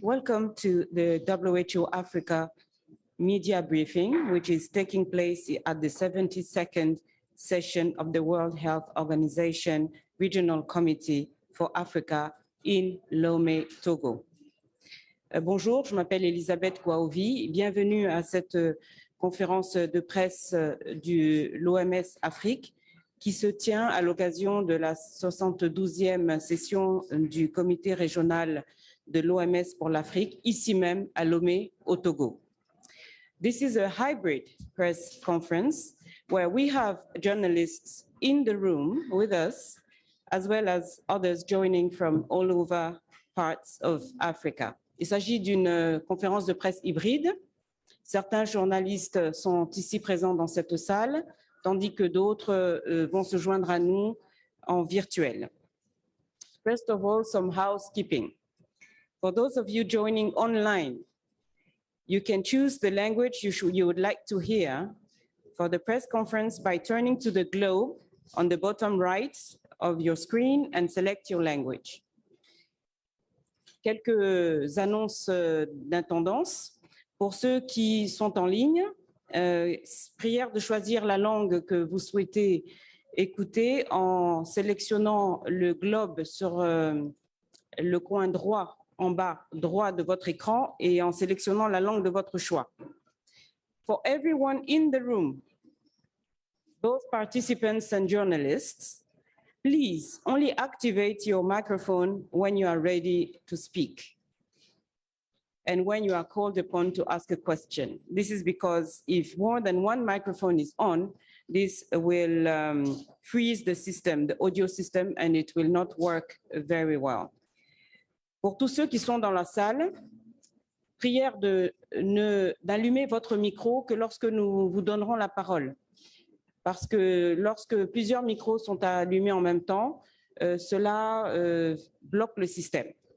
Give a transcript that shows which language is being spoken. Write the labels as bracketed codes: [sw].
[en] Welcome to the WHO Africa media briefing, which is taking place at the 72nd session of the World Health Organization Regional Committee for Africa in Lomé, Togo. [fr] Bonjour, je m'appelle Elisabeth Kwaovi. Bienvenue à cette conférence de presse de l'OMS Afrique qui se tient à l'occasion de la 72e session du comité régional de l'OMS pour l'Afrique, ici même à Lomé, au Togo. [en] This is a hybrid press conference where we have journalists in the room with us, as well as others joining from all over parts of Africa. [fr] Il s'agit d'une conférence de presse hybride. Certains journalistes sont ici présents dans cette salle, tandis que d'autres vont se joindre à nous en virtuel. [en] First of all, some housekeeping. For those of you joining online, you can choose the language you would like to hear for the press conference by turning to the globe on the bottom right of your screen and select your language. [fr] Quelques annonces d'intendance. Pour ceux qui sont en ligne, prière de choisir la langue que vous souhaitez écouter en sélectionnant le globe sur le coin droit, en bas droit de votre écran et en sélectionnant la langue de votre choix. [en] For everyone in the room, both participants and journalists, please only activate your microphone when you are ready to speak and when you are called upon to ask a question. This is because if more than one microphone is on, this will freeze the system, the audio system, and it will not work very well. [fr] Pour tous ceux qui sont dans la salle, prière d'allumer votre micro que lorsque nous vous donnerons la parole. Parce que lorsque plusieurs micros sont allumés en même temps, cela bloque le système.